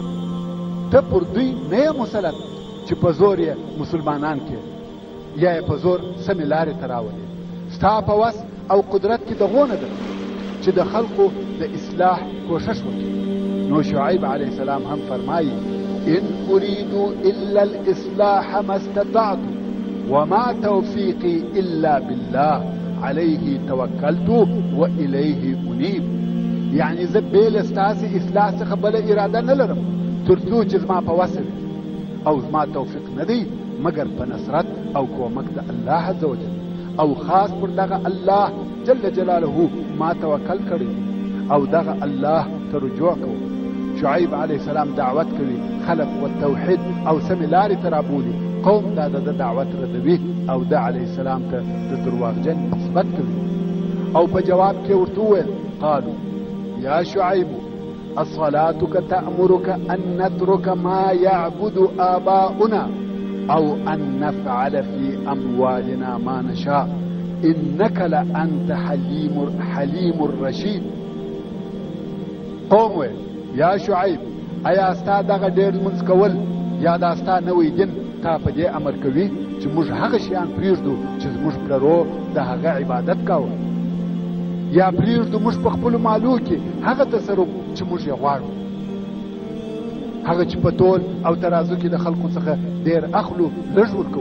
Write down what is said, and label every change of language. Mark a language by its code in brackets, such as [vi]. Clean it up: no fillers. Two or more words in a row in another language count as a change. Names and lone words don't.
[ps] ته پر دوی نه یې مسلط چې په زور یې مسلمانان کړي یا یې په زور سمې لارې ته راولي. ستا په وس او قدرت کې دغو نه ده چې د خلقو د اصلاح کوښښ وکړي. نو شعیب [ar] علیه السلام [ps] هم فرمایي: [ar] ان اریدو الا الاصلاح ما استطعت وما توفیقی الا بالله علیه توکلت و الیه انیب. [ps] یعنی زه بې له ستاسې اصلاح څخه بله اراده نه لرم تر څو چې زما په وسه وي او زما توفیق نه دی مګر په نصرت او کومک د الله [ar] عز وجل [ps] او خاص پر دغه الله [ar] جل جلاله [ps] ما توکل کړی او دغه الله ته رجوع کوو. شعیب [ar] علیه السلام [ps] دعوت کوي خلق و توحید او سمې لارې ته رابولي. قوم دا د دعوت ردوي او د [ar] علیه السلام [ps] ته د درواغجن نسبت کوي او په جواب کې ورته وویل [ar] قالوا یا شعیب اصلاتك تأمرك ان نترك ما يعبد آباؤنا او ان نفعل في اموالنا ما نشاء انك لانت حلیم الرشید. [ps] قوم ویل یا شعیب ایا ستا دغه ډېر لمونځ کول یا دا ستا نوی دین تا په دې امر کوي چې موږ هغه شیان پرېږدو چې زموږ پلرو د هغه عبادت کاوه یا پرېږدو موږ په خپلو مالو کې هغه تصرف چې موږ یې غواړو هغه چې په تول او ترازو کې د خلکو څخه ډېر اخلو لږ ورکوو.